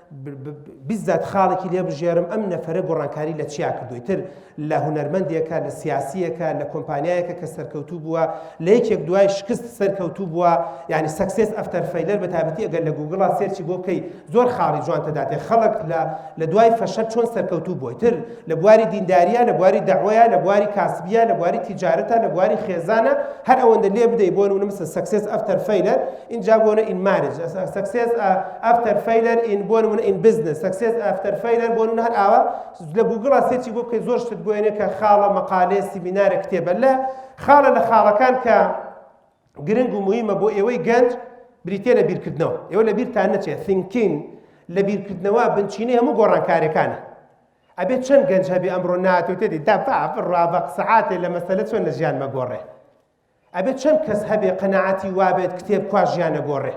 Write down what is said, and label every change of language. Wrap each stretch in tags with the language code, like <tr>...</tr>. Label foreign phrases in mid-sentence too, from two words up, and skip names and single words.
<ckb>بیزات خاڵێکی لێ بژێرم ئەم نەفەرە گۆڕانکاری لە چیا کردووی تر لە هونەرمەندێکە لە سیاسیەکە لە کۆمپانیایەکە کە سەرکەوتوو بووە لە یەکێک دوای شکست سەرکەوتوو بووە یعنی</ckb> <en>success after failure</en> <ckb>بە تایبەتی ئەگەر لە گوگڵا سێرچی بۆ بکەی زۆر خاڵی جوان تەداتێ خەڵک لە دوای فەشەل چۆن سەرکەوتوو بووی تر لە بواری دینداریە لە بواری دەعوەیە لە بواری کاسبیە لە بواری تیجارەتە لە بواری خێزانە هەر ئەوەندە لێ بدەی بۆ نمونە مثل</ckb> <en>success after failure</en> <ckb>اینجا بۆنە</ckb> <en>in marriage success after failure in</en> <ckb>بۆ نمونە</ckb> <en>in business success after failure</en> <ckb>بۆ نمونە هەر ئاوا لە گوگڵا سێرچی بۆ بکەی زۆر شت بۆێنێ کە خاڵە مەقالێ سیمینارە کتێبە لە خاڵە لە خاڵەکان کە گرنگ و مهمە بۆ ئێوەی گەنج بریتێ لە بیرکردنەوە ئێوە لە بیرتان نەچێت thinking لە بیرکردنەوە بنچینەی هەموو گۆڕانکاریەکانە ئەبێت چەند گەنج هەبێ ئەمڕۆ ناتوێت تێدی بڕوا بە سەعاتێ لە مەسەلە چۆن لە ژیان مەگۆڕێ ئەبێت چەند کەس هەبێ قەنەعەتی وابێت کتێب کوا ژیانە گۆڕێ</ckb>